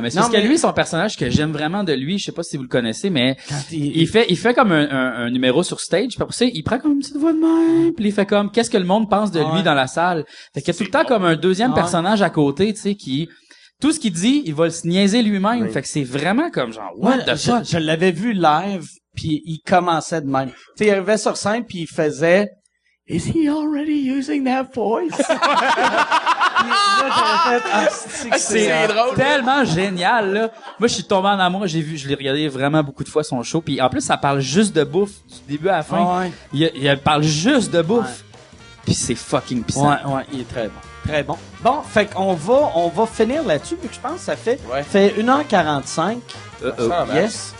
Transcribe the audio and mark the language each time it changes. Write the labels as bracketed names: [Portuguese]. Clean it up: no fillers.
[French] Mais c'est parce que lui, son personnage que j'aime vraiment de lui, je sais pas si vous le connaissez, mais il fait comme un numéro sur stage, puis après ça, il prend comme une petite voix de même, puis il fait comme qu'est-ce que le monde pense de lui dans la salle. Fait qu'il y a tout le temps comme un deuxième personnage à côté, tu sais, qui tout ce qu'il dit, il va se niaiser lui-même. Oui. Fait que c'est vraiment comme genre [English] what the fuck. [French] Je l'avais vu live, puis il commençait de même. Tu sais, il arrivait sur scène, puis il faisait [English] Is he already using that voice? [French] Puis là, j'avais fait, C'est tellement génial, là. Moi, je suis tombé en amour. Je l'ai regardé vraiment beaucoup de fois, son show. Puis en plus, ça parle juste de bouffe, du début à la fin. Ouais. Il parle juste de bouffe. Ouais. Puis c'est fucking puissant. Ouais, il est très bon. Très bon. Bon, fait qu'on va finir là-dessus, vu que je pense que ça fait 1h45. Yes.